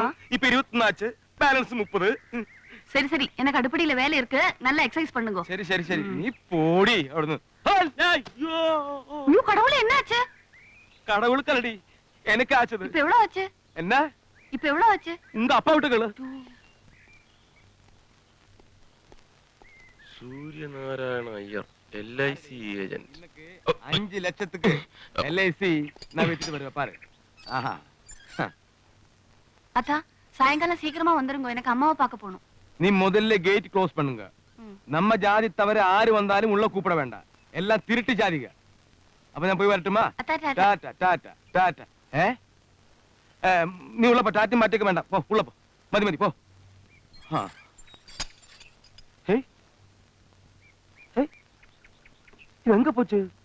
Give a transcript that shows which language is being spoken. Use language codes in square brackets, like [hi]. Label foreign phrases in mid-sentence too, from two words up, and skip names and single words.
[ta] இப்ப 21 ஆச்சு, பேலன்ஸ் 30. சரி சரி, எனக்கு அடுப்படியில வேலை இருக்கு, நல்லா எக்ஸசைஸ் பண்ணுங்க. சரி சரி சரி, நீ போடி அവിടുന്ന്. ஐயோ, ஐயோ கடவுளே, என்னாச்சு? கடவுளுக்கல்லடி, எனக்கு ஆச்சது. இப்ப எவ்வளவு ஆச்சு? என்ன இப்ப எவ்வளவு ஆச்சு? உங்க அப்பா விட்டு கேளு. [ml] സൂര്യനാരായണ അയ്യർ, LIC ഏജന്റ്. [ta] 5 ലക്ഷத்துக்கு LIC நான் விட்டுட்டு வருவேன் பாரு. ஆஹா, அத்தா சாயங்காலம் சீக்கிரமா வந்துருங்க, எனக்கு அம்மாவை பார்க்க போகணும். நீ முதல்ல [en] gate close [ta] பண்ணுங்க. நம்ம ஜாதி தவிர யாரு வந்தாலும் உள்ள கூப்பிட வேண்டாம். [ml] എല്ലാം തിരുട്ടി ജാതിക. അപ്പൊ ഞാൻ പോയി വരട്ടുമാ. ടാറ്റ ടാറ്റ ടാറ്റ. നീ ഉള്ളപ്പോ ടാറ്റും മാറ്റൊക്കെ വേണ്ട. പോ ഉള്ളപ്പോ മതി മതി പോ. [ta] எங்க போச்சு?